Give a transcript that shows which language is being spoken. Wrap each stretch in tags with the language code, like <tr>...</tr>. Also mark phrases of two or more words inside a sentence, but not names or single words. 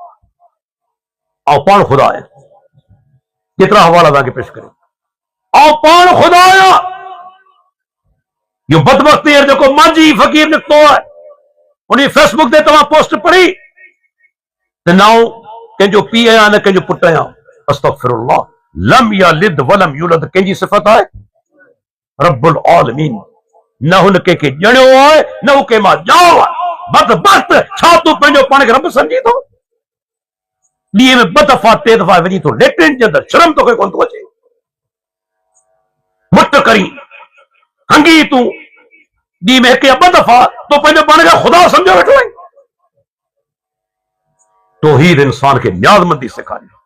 <sd>ख़ुदा आहियां केतिरा हवाला तव्हांखे पेश करे ऐं पाण ख़ुदा आहियां इहो बदबख्ती जेको मांझी फ़क़ीर निकितो आहे उन फेसबुक ते तव्हां पोस्ट पढ़ी त नाउ कंहिंजो पीउ आहियां न कंहिंजो पुटु आहियां</sd> <ar>أستغفر الله لم يلد ولم يولد</ar> <sd>कंहिंजी सिफ़त आहे</sd> <ar>رب العالمين</ar> <sd>न हुन कंहिंखे ॼणियो आहे न हू कंहिं मां ॼाओ आहे बदबख्त छा तूं पंहिंजो पाण खे रब सम्झी थो ॾींहं में 2 दफ़ा 3 दफ़ा वञी थो लेटरिन जे अंदरि शर्म तोखे कोन थो अचे मुट करी हंगी तूं ॾींहं में 1 या 2 दफ़ा तो पंहिंजो पाण खे ख़ुदा सम्झो वेठो आहीं तौहीद इंसान खे न्याज़मंदी सेखारी</sd>